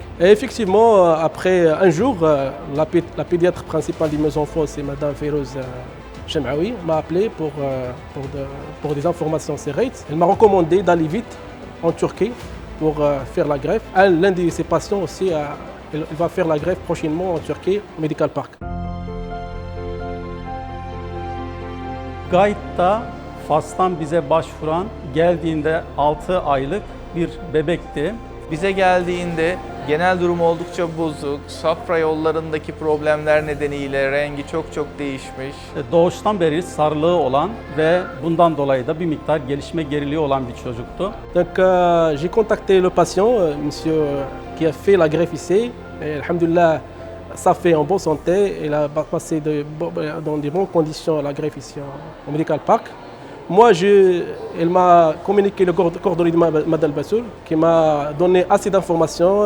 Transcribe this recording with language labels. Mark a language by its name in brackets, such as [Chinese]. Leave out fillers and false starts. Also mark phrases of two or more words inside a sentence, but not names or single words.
[French] Et effectivement, après un jour, la pédiatre principale de mes enfants, c'est Madame Férouz Chemaoui, m'a appelé pour des informations sur Reit. Elle m'a recommandé d'aller vite en Turquie pour faire la greffe. L'un de ses patients aussi, il va faire la greffe prochainement en Turquie, au Medical Park. [Turkish] Gait'ta Fas'tan bize başvuran geldiğinde 6 aylık bir bebekti. Bize geldiğinde genel durum oldukça bozuk, safra yollarındaki problemler nedeniyle rengi çok değişmiş. Doğuştan beri sarılığı olan ve bundan dolayı da bir miktar gelişme geriliği olan bir çocuktu. [French] Donc j'ai contacté le patient, monsieur qui a fait la greffe ici. Et, alhamdoulilah, ça fait en bonne santé. Il a passé dans de bonnes conditions la greffe ici au Medical Park. Moi, elle m'a communiqué le coordonnées de Madame Bassoul, qui m'a donné assez d'informations.